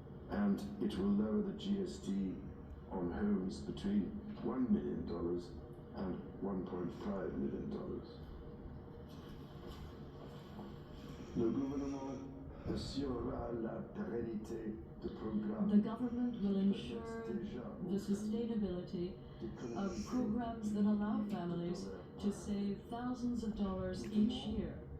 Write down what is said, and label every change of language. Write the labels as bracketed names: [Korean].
[English] And it will lower the GST on homes between $1 million and $1.5 million. [French] Le gouvernement assurera la pérennité de programmes. [English] The government will ensure the sustainability of programs that allow families to save thousands of dollars each year.